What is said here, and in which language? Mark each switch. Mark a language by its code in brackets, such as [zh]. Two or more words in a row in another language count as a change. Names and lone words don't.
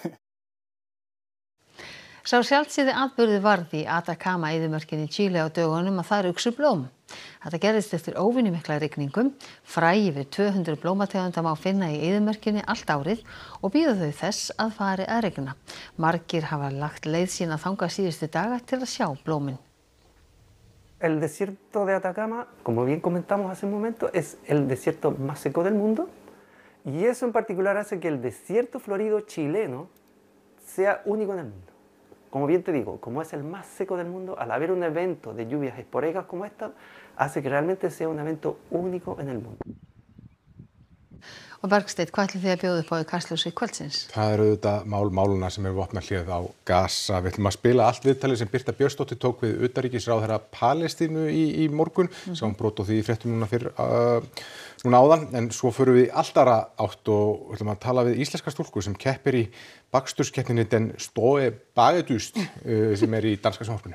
[is] Sá sjaldséði atburður varð í Atacama eyðimörkinni í Chile á dögunum að þar uxu blóm. Þetta gerðist eftir óvenjumikla rigningum. Fræ yfir 200 blómategunda má finna í eyðimörkinni allt árið og bíða þau þess að fari að rigna. Margir hafa lagt leið sína þangað síðustu daga til að sjá blómin. [es] El desierto de Atacama, como bien comentamos hace un momento, es el desierto más seco del mundo. Y eso en particular hace que el desierto florido chileno sea único en el mundo. Como bien te digo, como es el más seco del mundo, al haber un evento de lluvias esporádicas como esta, hace que realmente sea un evento único en el mundo. [is] Og Bergsteinn, hvað ætlið þið að bjóða upp á í Kastljósi kvöldsins? Það eru auðvitað máluna sem eru vopnahlið á Gaza. Við ætlum að spila allt viðtalið sem Birta Björnsdóttir tók við utanríkisráðherra Palestínu í morgun. Sáum brot á því í fréttum núna áðan, en svo förum við allt aðra átt og ætlum að tala við íslenska stúlku sem keppir í baksturskeppninni Den Store Bagedyst sem í danska sjónvarpinu.